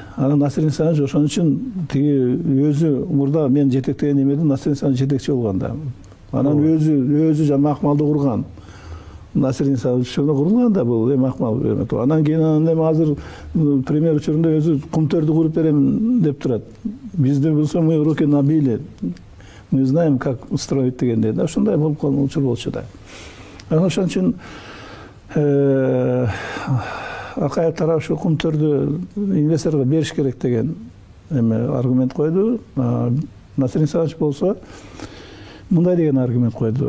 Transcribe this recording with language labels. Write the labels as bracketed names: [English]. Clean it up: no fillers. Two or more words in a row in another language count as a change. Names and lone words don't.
[Kyrgyz] Анан Насир Исаевич ошон үчүн тиги өзү мурда мен жетектеген эмеде Насир Исаевич жетекчи болгон да. Анан өзү жана Макмалды курган. Насир Исаевич ошондо курулган да бул Макмал. Анан кийин эми азыр премьер учурунда өзү кумтөрдү куруп берем деп турат. Бизде болсо [Russian] мы руки набили. Мы знаем, как строить дегенде. [Kyrgyz] Ошондой болуп калган учур болчу да. Анан ошон үчүн акай тарап ушу кумтөрдү инвесторго бериш керек деген аргумент койду. Насир Исаевич болсо мындай деген аргумент койду.